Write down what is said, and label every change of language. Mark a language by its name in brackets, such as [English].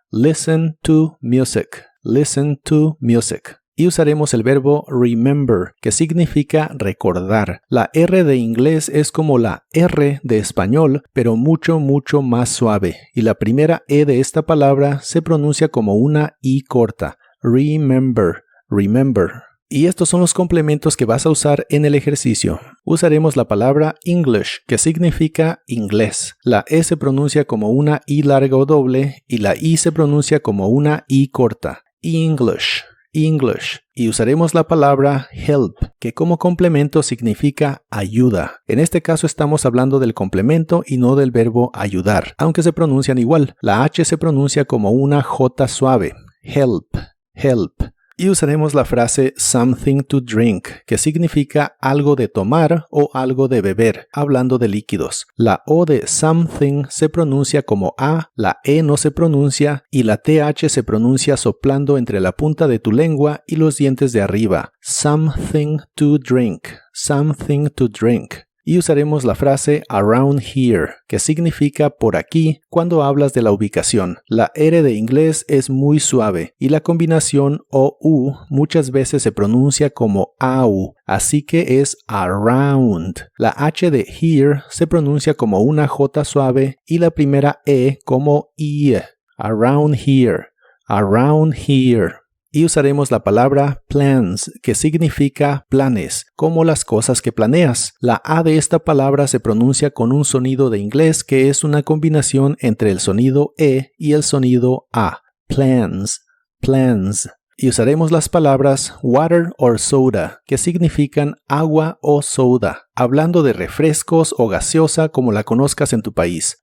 [English] Listen to music, listen to music. [Spanish] Y usaremos el verbo remember, que significa recordar. La R de inglés es como la R de español, pero mucho, mucho más suave. Y la primera E de esta palabra se pronuncia como una I corta. Remember, remember. Y estos son los complementos que vas a usar en el ejercicio. Usaremos la palabra English, que significa inglés. La E se pronuncia como una I larga o doble y la I se pronuncia como una I corta. English. English. Y usaremos la palabra help, que como complemento significa ayuda. En este caso estamos hablando del complemento y no del verbo ayudar, aunque se pronuncian igual. La H se pronuncia como una J suave. Help, help. Y usaremos la frase something to drink, que significa algo de tomar o algo de beber, hablando de líquidos. La O de something se pronuncia como A, la E no se pronuncia y la TH se pronuncia soplando entre la punta de tu lengua y los dientes de arriba. [English] Something to drink, something to drink. [Spanish] Y usaremos la frase around here, que significa por aquí cuando hablas de la ubicación. La R de inglés es muy suave y la combinación OU muchas veces se pronuncia como AU, así que es around. La H de here se pronuncia como una J suave y la primera E como I. [English] Around here, around here. [Spanish] Y usaremos la palabra plans, que significa planes, como las cosas que planeas. La A de esta palabra se pronuncia con un sonido de inglés que es una combinación entre el sonido E y el sonido A. Plans, plans. Y usaremos las palabras water or soda, que significan agua o soda, hablando de refrescos o gaseosa como la conozcas en tu país.